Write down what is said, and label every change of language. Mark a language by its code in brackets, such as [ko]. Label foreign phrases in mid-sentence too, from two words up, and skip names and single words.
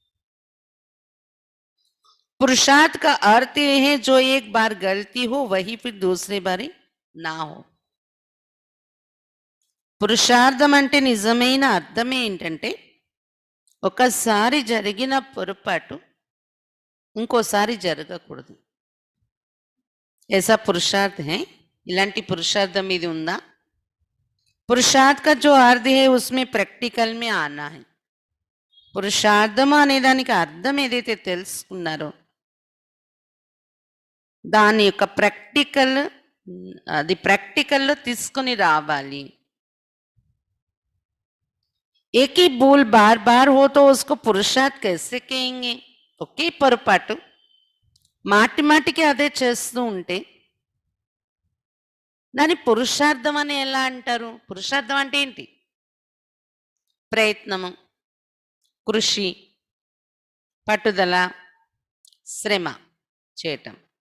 [hi] पुरुषार्थ का अर्थ ये है जो एक बार गलती हो वही फिर दूसरी बारी ना हो. [te] పురుషార్థం అంటే నిజమైన అర్థం ఏంటంటే ఒకసారి జరిగిన పొరపాటు ఇంకోసారి జరగకూడదు. [hi] ऐसा पुरुषार्थ है. [te] ఇలాంటి పురుషార్థం ఇది ఉందా? [hi] पुरुषार्थ का जो अर्थ है उसमें प्रैक्टिकल में आना है. [te] పురుషార్థం అనే దానికి అర్థం ఏదైతే తెలుసుకున్నారో దాని యొక్క ప్రాక్టికల్లో తీసుకొని రావాలి. [hi] एक ही भूल बार बार हो तो उसको पुरुषार्थ कैसे कहेंगे? [te] ఒకే పొరపాటు మాటి మాటికి అదే చేస్తూ ఉంటే దాని పురుషార్థం అని ఎలా అంటారు? పురుషార్థం అంటే ఏంటి? ప్రయత్నము, కృషి, పట్టుదల, శ్రమ చేయటం.